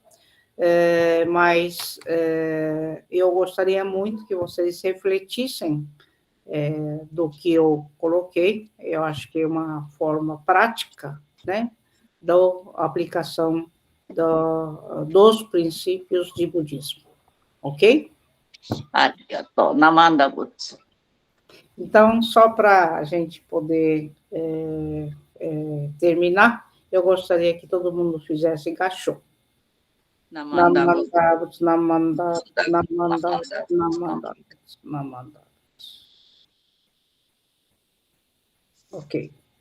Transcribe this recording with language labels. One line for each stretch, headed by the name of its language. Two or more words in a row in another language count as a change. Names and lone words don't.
Portuguese: Mas eu gostaria muito que vocês refletissem do que eu coloquei. Eu acho que é uma forma prática, né, da aplicação dos princípios de budismo, ok?
Japanese: なまんだぶつ.
Portuguese: Então, só para a gente poder terminar, eu gostaria que todo mundo fizesse gachô.
Japanese: なまんだぶつ、なまんだ、なまんだ、なまんだ、なまんだ.
Portuguese: Ok.